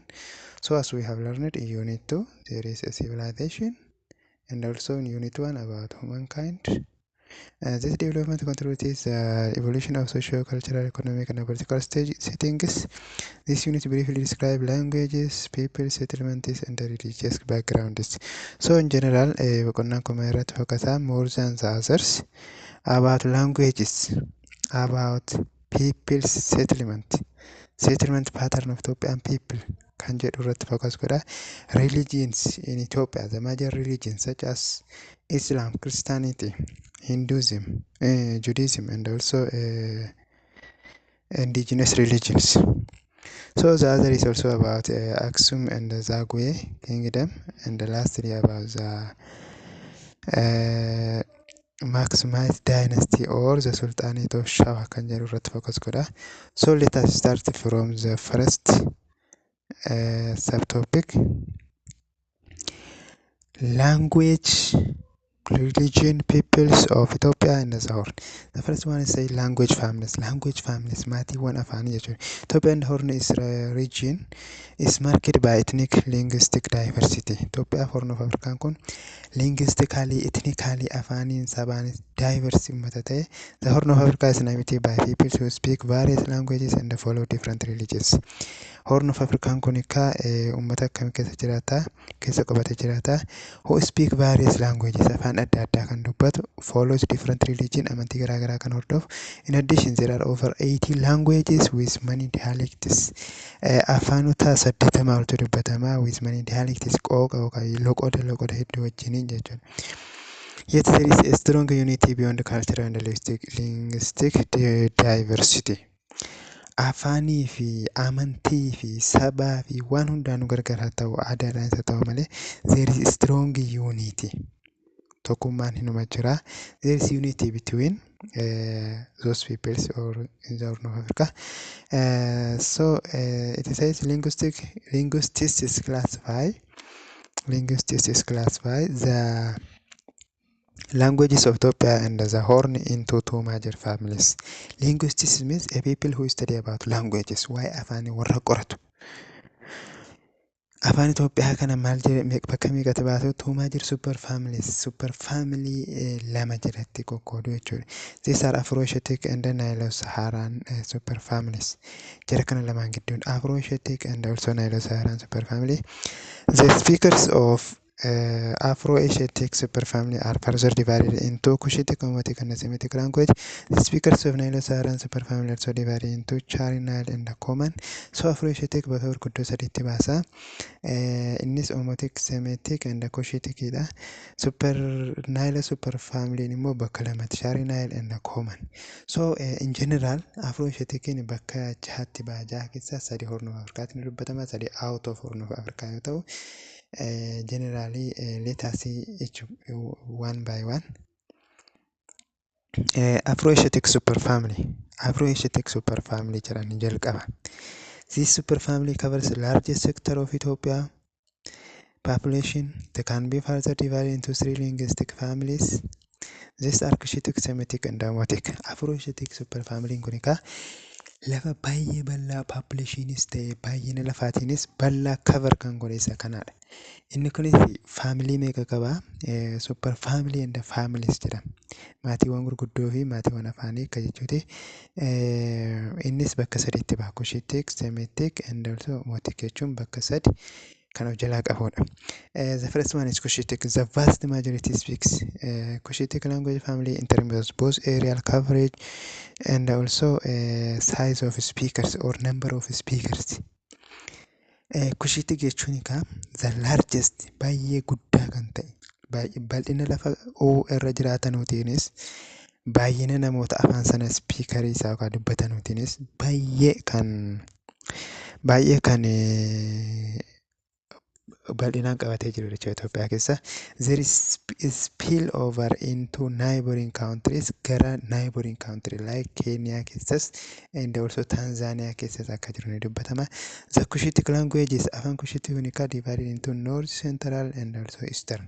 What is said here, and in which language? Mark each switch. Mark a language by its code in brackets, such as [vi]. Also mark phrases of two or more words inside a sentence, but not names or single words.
[en] So as we have learned in Unit 2, there is a civilization, and also in Unit 1 about humankind. This development contributes the evolution of socio-cultural, economic, and political settings. This unit briefly describes languages, people, settlements, and religious backgrounds. So in general, [om] boqonnaan kun irratti [en] focus more than the others about languages, about people's settlement pattern of Ethiopian people [om] kan jedhu irratti focus godha. [en] Religions in Ethiopia, the major religions such as Islam, Christianity, Hinduism, Judaism, and also indigenous religions. So the other is also about Aksum and the Zagwe kingdom, and lastly about the maximized dynasty or the Sultanate of Shah [om] kan jedhu irratti focus godha. [en] So let us start from the first subtopic, language, religion, peoples of Ethiopia and the Horn. The first one is say language families. [om] Maatiiwwan afaanii jechuudha. [en] Ethiopia and Horn is a region is marked by ethnic linguistic diversity. [om] Ethiopia Horn of Africa kun [en] linguistically, ethnically, [om] afaaniin sabaanis diverse uummata ta'e. [en] The Horn of Africa is inhabited by people who speak various languages and follow different religions. [om] Horn of Africa kun uummata akkamii keessa qabatee jiraata? [en] Who speak various languages, [om] afaan adda addaa kan dubbatu, [en] follows different religion, [om] amantii garaagaraa kan hordofu. [en] In addition, there are over 80 languages with many dialects. [om] Afaanota 80 oltu dubbatama [en] with many dialects, [om] qooqa yookaan loqoda hedduu wajjiniin jechuudha. [en] Yet there is a strong unity beyond cultural and linguistic diversity. [om] Afaanii fi amantii fi sabaa fi waan hundaanuu gargar haa ta'u, aadaadhaan isa ta'u malee, [en] there is strong unity. [om] Tokkummaan hinuma jira. [en] There is unity between those peoples or in the Horn of Africa. So it says linguistics classify the languages of Ethiopia and the Horn into two major families. Linguistics means a people who study about languages. [om] Why afaanii warra qoratu. Afaan Itoophiyaa kana maal jedhee bakka meeqatti baasuu [en] two major super family [om] lama jedhatti qoqqoodu jechuudha. [en] These are Afro-Asiatic and Nilo-Saharan super families. [om] Jara kana lamaan gidduun [en] Afro-Asiatic and also Nilo-Saharan super family. The speakers of Afro-Asiatic superfamily are further divided into Cushitic, Omotic, and Semitic language. The speakers of Nilo-Saharan superfamily are also divided into Chari, Nile, and Common. [om] So Afro-Asiatic bakka gurguddoo sadiitti baasa. Innis Omotic, Semitic, and Cushitic dha. Nile superfamily immoo bakka lamatti Chari, Nile, and Common. [en] So in general [om] Afro-Asiatic bakka jahatti baha. Jaha keessaa sadi Horn of Africaatti ni dubbatama, sadi [en] out of Horn of Africa [om] yoo ta'u. [en] Generally, let us see each one by one. [om] Afro-Asiatic superfamily jedhanii jalqaba. [en] This superfamily covers the largest sector of Ethiopia population. They can be further divided into three linguistic families. These are Cushitic, Semitic, and Omotic. [om] Afro-Asiatic superfamily kun lafa baay'ee bal'aa populationis ta'e baay'ina lafaatiinis bal'aa cover kan godhe isa kanadha. Inni kunis family meeqa qaba? [en] Super family and families jedhama. [om] Maatiiwwan gurguddoo fi maatiiwwan afaanii akka jechuuti. Innis bakka sadiitti baha. Cushitic, Semitic, and also Omotic jechuun bakka sadi kan of jalaa qabudha. [en] The first one is Cushitic. The vast majority speaks Cushitic language family in terms of both areal coverage and also size of speakers or number of speakers. [om] Cushitic jechuun [en] the largest [om] baay'ee guddaa kan ta'e bal'ina lafa irra jiraatanuutiinis baay'ina namoota afaan sana spiikarii isaa yookaan dubbataniitiinis baay'ee kan bal'inaan qabatee jiru jechuudha Itoophiyaa keessa. [en] There is spill over into neighboring countries, gara neighboring country like Kenya keessas and also Tanzania keessas [om] akka jiru ni dubbatama. [en] The Cushitic languages, [om] afaan Cushitic unica [en] divided into North Central and also Eastern.